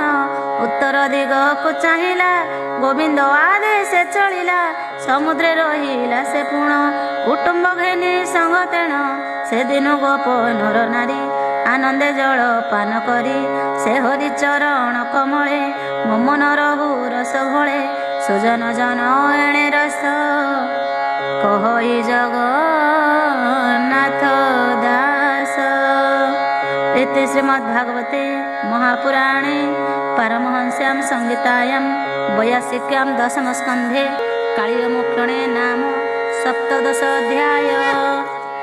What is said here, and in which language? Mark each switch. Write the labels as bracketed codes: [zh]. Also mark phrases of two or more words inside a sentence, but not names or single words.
[or] ଉତ୍ତର ଦିଗକୁ ଚାହିଁଲା ଗୋବିନ୍ଦ ଆଦେଶ ଚଳିଲା ସମୁଦ୍ରେ ରହିଲା ସେ ପୁଣ କୁଟୁମ୍ବ ଘେନି ସଙ୍ଗ ତେଣ ସେଦିନ ଗୋପ ନର ନାରୀ ଆନନ୍ଦେ ଜଳ ପାନ କରି ସେ ହରି ଚରଣ କମଳେ ମମନ ରହୁ ରସ ଭଳେ ସୁଜନ ଜନ ଏଣେ ରସ କହଇ ଜଗନ୍ନାଥ ଦାସ। [sa] इति श्रीमद्भागवते महापुराणे पारमहंस्यां संहितायां वैयासिक्यां दशमस्कन्धे कालियमोक्षणे नाम 17 अध्याय।